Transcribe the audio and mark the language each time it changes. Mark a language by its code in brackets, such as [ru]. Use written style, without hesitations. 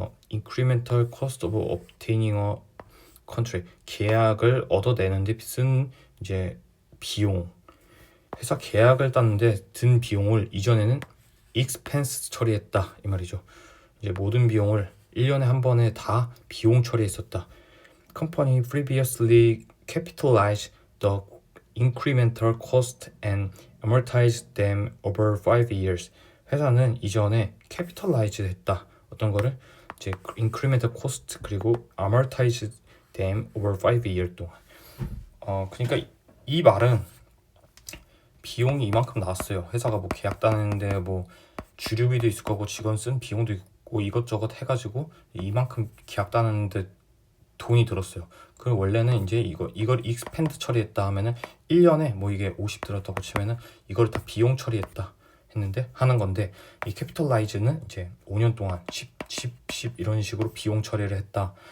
[en] incremental cost of obtaining a contract. [ko] 계약을 얻어내는데 쓴 이제 비용. 회사 계약을 땄는데 든 비용을 이전에는 expense 처리했다, 이 말이죠. 이제 모든 비용을 1년에 한 번에 다 비용 처리했었다. [en] Company previously capitalized the incremental cost and amortized them over 5 years. [ko] 회사는 이전에 capitalize 했다. 어떤 거를 이제 [en] incremental cost [ko] 그리고 [en] amortized them over 5 years [ko] 동안. 그러니까 이 말은 비용이 이만큼 나왔어요. 회사가 뭐 계약 따는데 뭐 주류비도 있을 거고 직원 쓴 비용도 있고 이것저것 해가지고 이만큼 계약 따는데 돈이 들었어요. 그 원래는 이제 이걸 익스펜드 처리했다 하면은 1년에 뭐 이게 50 들었다고 치면은 이걸 다 비용 처리했다 했는데 하는 건데, 이 캐피털라이즈는 이제 5년 동안 10 이런 식으로 비용 처리를 했다.